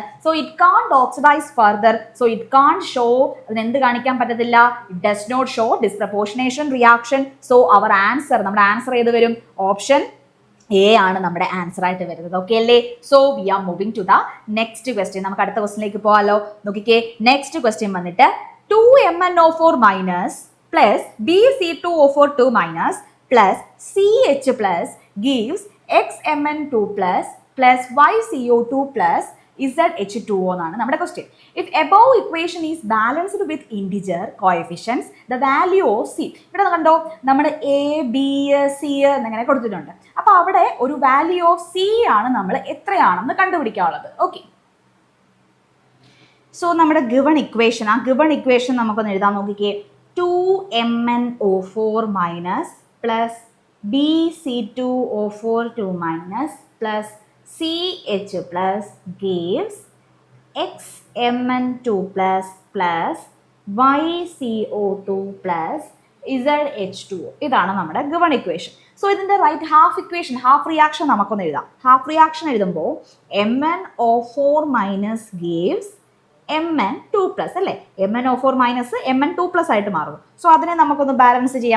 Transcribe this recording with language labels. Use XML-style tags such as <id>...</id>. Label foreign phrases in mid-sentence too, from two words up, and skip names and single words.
<en>so it can't oxidize further, so it can't show,</en> <ml>അതിന് എന്ത് കാണിക്കാൻ പറ്റത്തില്ല,</ml> <en>it does not show disproportionation reaction. so our answer,</en> <ml>നമ്മുടെ ആൻസർ ഏത് വരും, ഓപ്ഷൻ എ ആണ് നമ്മുടെ ആൻസർ ആയിട്ട് വരുന്നത്. ഓക്കെ അല്ലേ?</ml> <en>so we are moving to the next question.</en> <ml>നമുക്ക് അടുത്ത ക്വസ്റ്റ്യനിലേക്ക് പോകാലോ. നോക്കിക്കേ,</ml> <en>next question</en> <ml>വന്നിട്ട് 2MnO4-</ml> <en>plus BC2O4- plus CH plus gives XMN2 plus YCO2 plus ZH2O</en> <ml>എന്നാണ് നമ്മുടെ ക്വസ്റ്റ്യൻ.</ml> <en>ഇഫ് above equation is balanced with integer coefficients, the value of C.</en> <ml>ഇവിടെ കണ്ടോ, നമ്മുടെ A, B, C എന്നിങ്ങനെ കൊടുത്തിട്ടുണ്ട്. അപ്പൊ അവിടെ ഒരു</ml> <en>value of</en> <ml>C ആണ് നമ്മൾ എത്രയാണെന്ന് കണ്ടുപിടിക്കാനുള്ളത്.</ml> <en>okay, so</en> <ml>നമ്മുടെ</ml> <en>given equation,</en> <ml>ആ</ml> <en>given equation</en> <ml>നമുക്കൊന്ന് എഴുതാൻ നോക്കിക്കേ.</ml> <en>2MnO4- plus BC2O4- plus CH plus gives XMN2 plus YCO2 plus ZH2O.</en> <ml>ഇതാണ് നമ്മുടെ</ml> <en>given equation.</en> <ml>സോ ഇതിന്റെ</ml> <en>right half equation, half reaction</en> <ml>നമുക്കൊന്ന് എഴുതാം.</ml> <en>half reaction</en> <ml>എഴുതുമ്പോൾ MnO4- gives Mn2+ അല്ലേ? MnO4- Mn2+ ആയിട്ട് മാറും. സോ അതിനെ നമുക്കൊന്ന് ബാലൻസ് ചെയ്യാം.</ml>